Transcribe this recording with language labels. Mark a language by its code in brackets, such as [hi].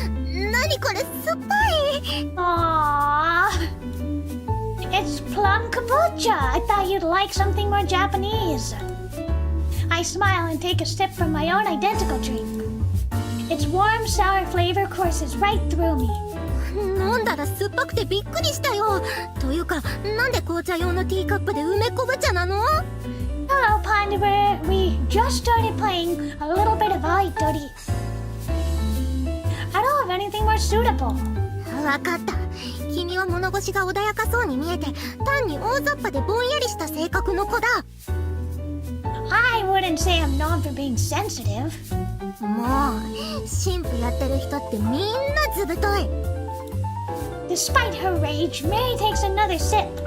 [ja] 何これ酸っぱい。 [en] Aww. It's plum kombucha. I thought you'd like something more Japanese. I smile and take a sip from my own identical drink. Its warm, sour flavor courses right through me. [ja] 飲んだら酸っぱくてびっくりしたよ。というか、なんで紅茶用のティーカップで梅昆布茶なの？ [en] Hello, Ponderer. We just started playing a little bit of Aoi Tori. I don't have anything more suitable. [ja] わかった。君は物腰が穏やかそうに見えて、単に大雑把でぼんやりした性格の子だ。 [en] I wouldn't say I'm known for being sensitive. [ja] もう、神父やってる人ってみんなずぶとい。 [en] Despite her rage, Mary takes another sip.